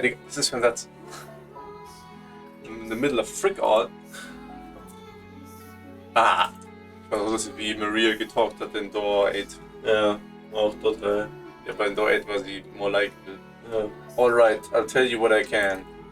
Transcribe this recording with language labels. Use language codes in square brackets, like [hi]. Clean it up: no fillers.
[en] This is when that's in the middle of frick all. [de] Also das wie Maria getalkt hat in Door 8. Ja, auch total. Ja, bei Door 8 war sie [en] more likable. [de] Ja. [en] Alright, I'll tell you what I can.